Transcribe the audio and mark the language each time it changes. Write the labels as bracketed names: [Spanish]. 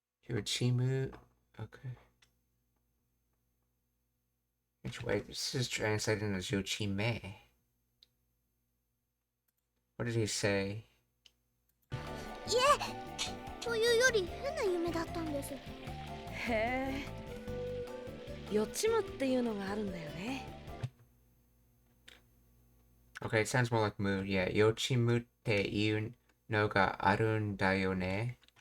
[English] Yochimu, okay. Which way? This is translated as Yochime. What did he say? [Japanese] いえ、というより変な夢だったんです。へえ、予知夢っていうのがあるんだよね。 [English] Okay, it sounds more like mood. Yeah, [Japanese] yochimu te iu no ga arun da yo ne.